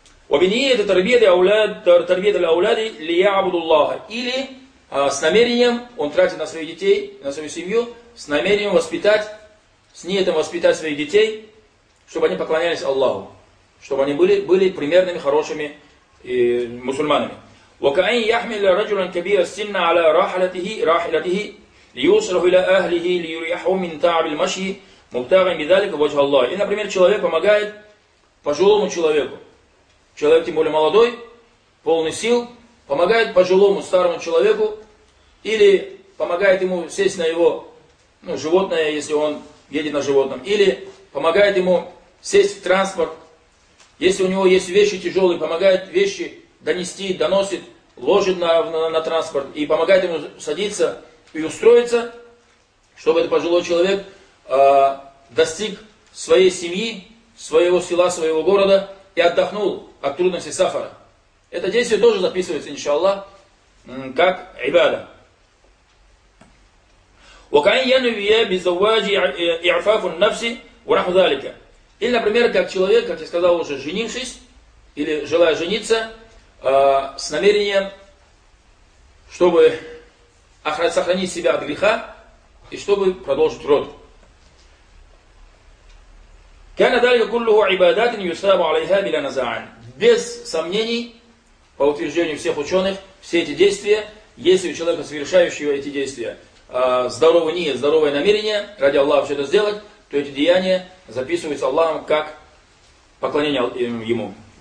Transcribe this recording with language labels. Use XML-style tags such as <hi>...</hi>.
<ar>وبنيه تربيه الاولاد ليعبدوا الله.</ar> <ru>Или с намерением он тратит на своих детей, на свою семью, с намерением воспитать, с ниетом воспитать своих детей, чтобы они поклонялись Аллаху, чтобы они были примерными, хорошими мусульманами.</ru> <ar>وكأن يحمل رجلا كبير السن على راحلته ليوصله إلى أهله ليريحه من تعب المشي مبتغا بذلك وجه الله.</ar> <ru>И, например, человек помогает пожилому человеку. Человек, тем более молодой, полный сил, помогает пожилому старому человеку или помогает ему сесть на его животное, если он едет на животном, или помогает ему сесть в транспорт. Если у него есть вещи тяжелые, помогает вещи донести, доносит, ложит на транспорт, и помогает ему садиться и устроиться, чтобы этот пожилой человек достиг своей семьи, своего села, своего города и отдохнул от трудностей сафара. Это действие тоже записывается, иншаллах, как ибада.</ru> <ar>وكان ينوي بزواج إعفاف النفس ونحو ذلك.</ar> <ru>Или, например, как человек, как я сказал уже, женившись или желая жениться, с намерением, чтобы сохранить себя от греха и чтобы продолжить род.</ru> <ar>كان ذلك كله عبادات يثاب عليها بلا نزاع.</ar> <ru>Без сомнений, по утверждению всех ученых, все эти действия, если у человека совершающего эти действия здоровую нию, здоровое намерение ради Аллаха все это сделать, то эти деяния записываются Аллахом как поклонение Ему.</ru>